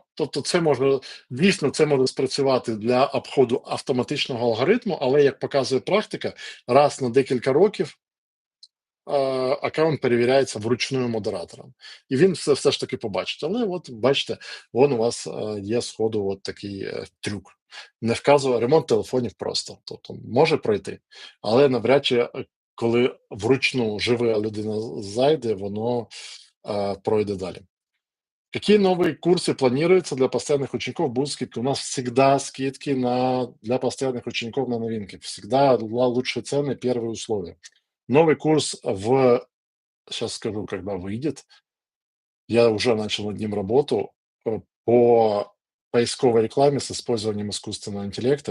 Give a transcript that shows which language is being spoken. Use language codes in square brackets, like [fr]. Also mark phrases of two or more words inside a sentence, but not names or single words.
[uk] Тобто, це може дійсно це може спрацювати для обходу автоматичного алгоритму, але як показує практика, раз на декілька років аккаунт перевіряється вручную модератором, і він все ж таки побачить. Але от бачите, вон у вас є сходу от такий трюк. Не вказує ремонт телефонів просто. Тобто може пройти, але навряд чи коли вручну жива людина зайде, воно пройде далі. [ru] Какие новые курсы планируются для постоянных учеников? Будут скидки? У нас всегда скидки для постоянных учеников на новинки. Всегда лучшие цены, первые условия. Новый курс сейчас скажу, когда выйдет. Я уже начал над ним работу по поисковой рекламе с использованием искусственного интеллекта.